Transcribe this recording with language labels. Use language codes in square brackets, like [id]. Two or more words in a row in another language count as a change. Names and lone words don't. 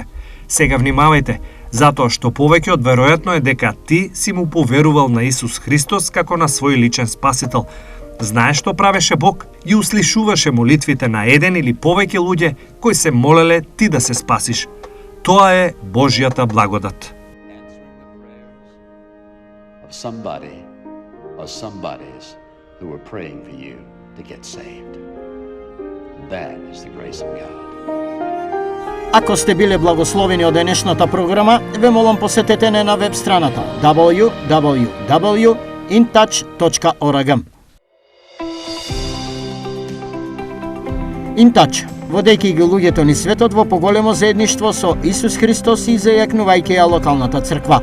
[mk] Сега внимавајте, затоа што повеќе од веројатно е дека ти си му поверувал на Исус Христос како на свој личен спасител. Знаеш што правеше Бог? Ги услишуваше молитвите на еден или повеќе луѓе кои се молеле ти да се спасиш. Тоа е Божјата благодат. [en] Of somebody or somebodies who were praying for you to get saved. That is the grace of God. [mk] Ако сте биле благословени од денешната програма, ве молам посетете на веб страната www.intouch.org. InTouch, водејќи ги луѓето ни светот во поголемо заедништво со Исус Христос и зајакнувајќи ја локалната црква.